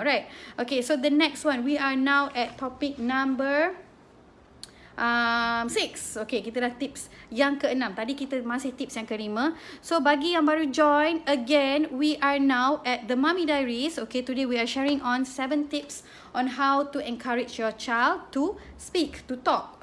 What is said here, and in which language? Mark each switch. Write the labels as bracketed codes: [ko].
[en] Alright, okay, so the next one, we are now at topic number 6. [ms] Okay, kita dah tips yang ke-6. Tadi kita masih tips yang ke-5. [en] So [ms] bagi yang baru [en] join, again, we are now at the Mummy Diaries. Okay, today we are sharing on 7 tips on how to encourage your child to speak, to talk.